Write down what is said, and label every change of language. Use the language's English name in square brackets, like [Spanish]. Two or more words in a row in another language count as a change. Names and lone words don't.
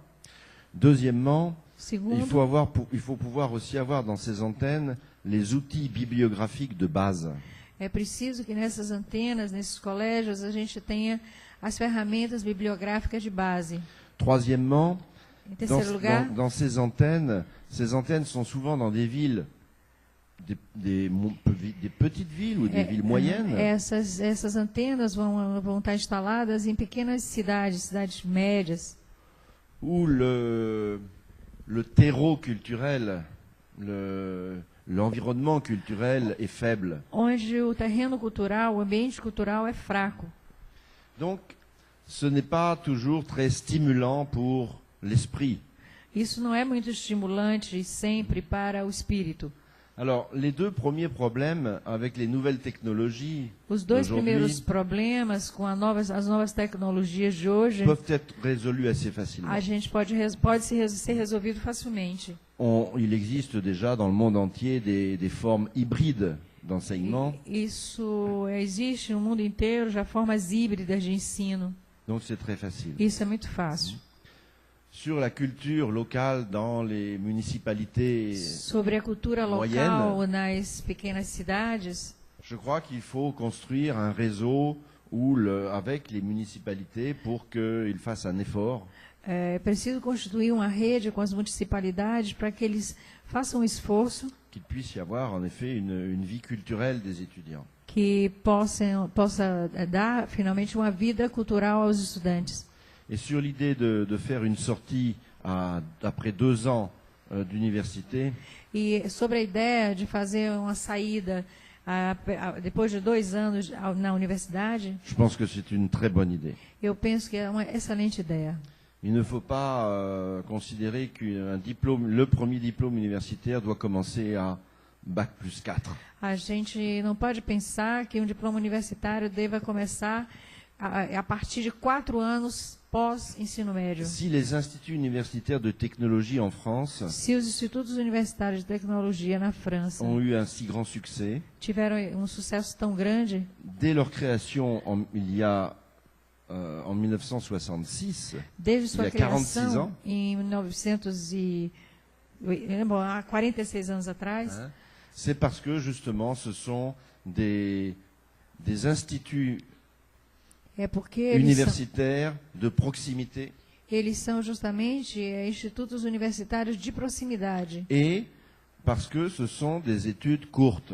[French] Deuxièmement, [Portuguese] Segundo, [French] il faut pouvoir aussi avoir dans ces antennes les outils bibliographiques de base. [Portuguese] é preciso que nessas antenas, nesses colégios, a gente tenha as ferramentas bibliográficas de base. [French] Troisièmement, [Portuguese] Em terceiro lugar, [French] dans ces antennes sont souvent dans des villes, des petites villes ou des villes moyennes. [Portuguese] essas antenas vão estar instaladas em pequenas cidades médias. [French] où le terreau culturel, l'environnement culturel est faible. [Portuguese] Onde o terreno cultural, o ambiente cultural é fraco. [French] Donc, ce n'est pas toujours très stimulant pour l'esprit. [Portuguese] Isso não é muito estimulante sempre para o espírito. [French] Alors, les deux premiers problèmes avec les nouvelles technologies [Portuguese] Os dois primeiros problemas com as novas tecnologias de hoje [French] peuvent être résolus assez facilement. [Portuguese] A gente pode ser resolvido facilmente. [French] Il existe déjà dans le monde entier des formes hybrides d'enseignement. [Portuguese] Isso existe no mundo inteiro já formas híbridas de ensino. [French] Donc c'est très facile. [Portuguese] Isso é muito fácil. [French] Sur la culture locale dans les municipalités [Portuguese] Sobre a cultura local nas pequenas cidades, [French] je crois qu'il faut construire un réseau avec les municipalités pour qu'ils fassent un effort. [Portuguese] É preciso constituir uma rede com as municipalidades para que eles façam um esforço. [French] Qu'il puisse y avoir en effet une vie culturelle des étudiants. [Portuguese] Que possa dar finalmente uma vida cultural aos estudantes. [French] Et sur l'idée de faire une sortie après 2 ans d'université. [Portuguese] E sobre a ideia de fazer uma saída depois de 2 anos na universidade. [French] Je pense que c'est une très bonne idée. [Portuguese] Eu penso que é uma excelente ideia. [French] Il ne faut pas considérer le premier diplôme universitaire doit commencer à Bac plus 4. [Portuguese] A gente não pode pensar que um diploma universitário deva começar a partir de 4 anos pós-ensino médio. [French] Si les instituts universitaires de technologie en France [Portuguese] Se os institutos universitários de tecnologia na França [French] ont eu un si grand succès, [Portuguese] tiveram um sucesso tão grande, [French] dès leur création en 1966, [Portuguese] desde sua [French] il y a 46 ans, [Portuguese] criação em 46 anos atrás, [French] c'est parce que justement ce sont des instituts universitaires de proximité. [Portuguese] Eles são justamente institutos universitários de proximidade. [French] Et parce que ce sont des études courtes.